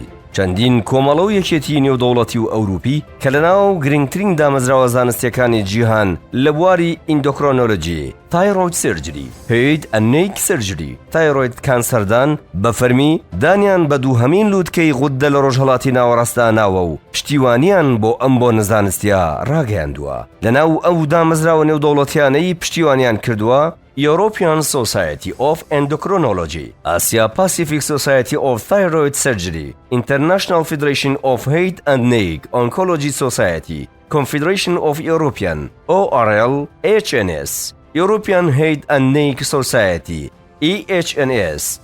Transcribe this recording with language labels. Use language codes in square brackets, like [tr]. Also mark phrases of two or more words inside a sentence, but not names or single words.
[ckb] چەندین کۆمەڵە و یەکێتی نێودەوڵەتی و ئەوروپی کە لەناو گرنگترین دامەزراوە زانستیەکانی جیهان لە بواری ئیندۆکرۆنۆلۆجی، [en] thyroid surgery, head and neck surgery, [ckb] تایڕۆید کانسەردان بە فەرمی دانیان بە دووهەمین لوتکەی غودە لە ڕۆژهەڵاتی ناوەڕاستدا ناوە و پشتیوانیان بۆ ئەم بۆ نەزانستیە ڕاگەیاندووە. لەناو ئەو دامەزراوە نێودەوڵەتیانەی پشتیوانیان کردووە European Society of Endocrinology, Asia Pacific Society of Thyroid Surgery, International Federation of Head and Neck Oncology Society, Confederation of European, ORL, HNS, European Head and Neck Society, EHNS.